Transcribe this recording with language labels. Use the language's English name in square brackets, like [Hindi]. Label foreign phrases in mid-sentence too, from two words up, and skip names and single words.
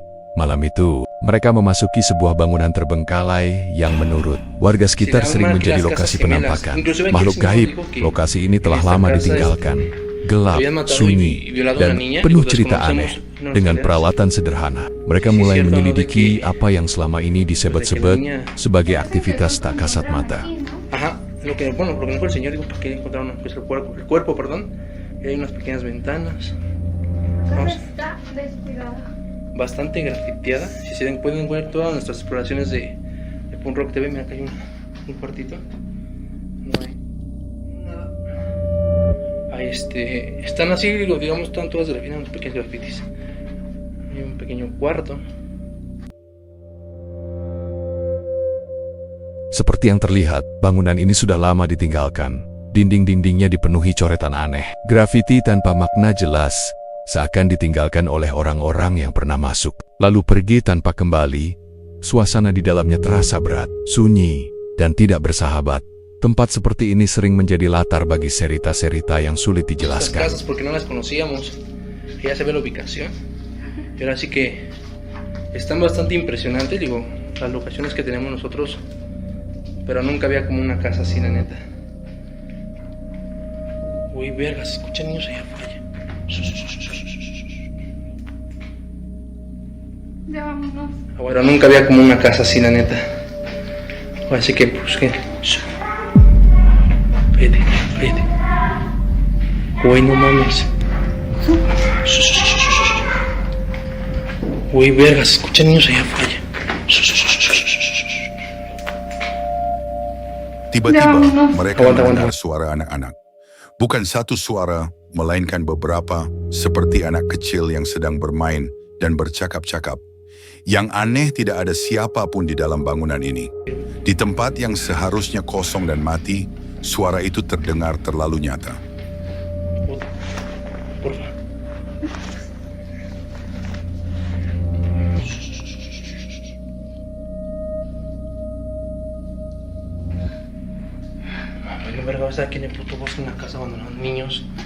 [Indonesian] Malam itu, mereka memasuki sebuah bangunan terbengkalai yang menurut warga sekitar sering menjadi lokasi penampakan makhluk gaib. Lokasi ini telah lama ditinggalkan, gelap, sunyi, dan penuh cerita aneh. Dengan peralatan sederhana, mereka mulai menyelidiki apa yang selama ini disebut-sebut sebagai aktivitas tak kasat mata. [Spanish] Lo que nos dijo el señor, digo, ¿para qué encontraron pues, el cuerpo, perdón? Y hay unas pequeñas ventanas. Está descuidada. Bastante grafiteada. Si se pueden ver todas nuestras exploraciones de Punk Rock TV, mira, acá hay un cuartito. No hay nada. Ahí están así, digamos, están todas grafitadas, unos pequeños grafitis. Hay un pequeño cuarto. [Indonesian] Seperti yang terlihat, bangunan ini sudah lama ditinggalkan. Dinding-dindingnya dipenuhi coretan aneh, grafiti tanpa makna jelas, seakan ditinggalkan oleh orang-orang yang pernah masuk, lalu pergi tanpa kembali. Suasana di dalamnya terasa berat, sunyi, dan tidak bersahabat. Tempat seperti ini sering menjadi latar bagi cerita-cerita yang sulit dijelaskan. [Spanish] Estas casas porque no las conocíamos, ya se ve la ubicación. Y ahora sí que están bastante impresionantes, digo, las locaciones que tenemos nosotros. Pero nunca había como una casa así, la neta. Uy, vergas, escuchan niños allá afuera. Ya vámonos. Bueno, nunca había como una casa así, la neta. Así que, pues, ¿qué? Vete. Güey, no mames. Uy, vergas, escuchan niños allá afuera. [Indonesian] Tiba-tiba mereka Kawan-kawan. mendengar suara anak-anak. Bukan satu suara, melainkan beberapa, seperti anak kecil yang sedang bermain dan bercakap-cakap. Yang aneh, tidak ada siapapun di dalam bangunan ini. Di tempat yang seharusnya kosong dan mati, suara itu terdengar terlalu nyata. [Spanish] Porfa. Bueno, verga, vas a ver quién es puto bosque en una casa abandonada, niños.